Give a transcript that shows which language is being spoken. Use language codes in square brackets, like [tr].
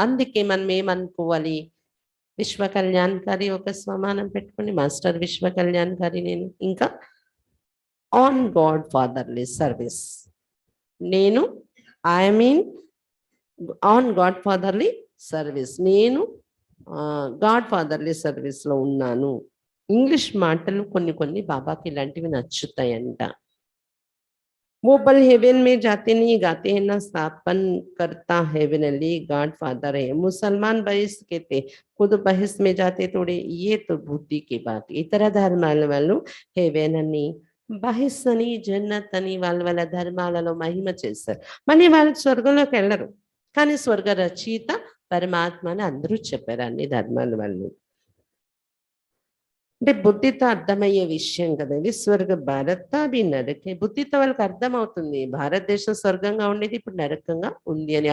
[te] అందుకే మనం ఏమనుకోవాలి? విశ్వ కళ్యాణకారి ఒక స్వమానం పెట్టుకుని మాస్టర్ విశ్వ కళ్యాణకారి నేను, ఇంకా [en] On god fatherly service. [te] నేను [en] I mean on god fatherly service, [te] నేను గాడ్ ఫాదర్లీ సర్వీస్లో ఉన్నాను. ఇంగ్లీష్ మాటలు కొన్ని బాబాకి ఇలాంటివి నచ్చుతాయంట. [hi] वो बल हेवन में जाते नहीं गाते हैं ना, स्थापन करता हेवनली गॉड फादर है. मुसलमान बहिस कहते खुद बहिस में जाते थोड़े, ये तो बुद्धि की बात. [te] इतर ధర్మాల వాళ్ళు హెవెన్ అని బహిస్ అని జన్నత్ అని వాళ్ళ ధర్మాలలో మహిమ చేస్తారు. మళ్ళీ వాళ్ళు స్వర్గంలోకి వెళ్ళరు, కానీ స్వర్గ రచయిత పరమాత్మ అని అందరూ చెప్పారు అన్ని ధర్మాల వాళ్ళు. అంటే బుద్ధితో అర్థమయ్యే విషయం కదా ఇది. స్వర్గ భారత అవి నరకే, బుద్ధితో వాళ్ళకి అర్థమవుతుంది భారతదేశం స్వర్గంగా ఉండేది ఇప్పుడు నరకంగా ఉంది అని.